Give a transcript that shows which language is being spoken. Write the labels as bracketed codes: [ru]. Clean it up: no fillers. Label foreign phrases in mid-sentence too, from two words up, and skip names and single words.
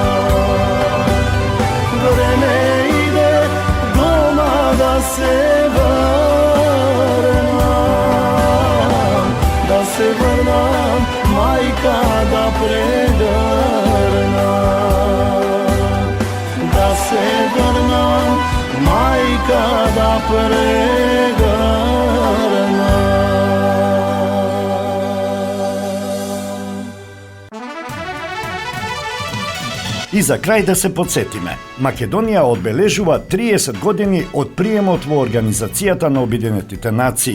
[mk] Време иде дома да се врнам, мајка да прегрнам. Да се врнам, мајка да прегрнам. И за крај да се подсетиме, Македонија одбележува 30 години од приемот во Организацијата на Обединетите нации.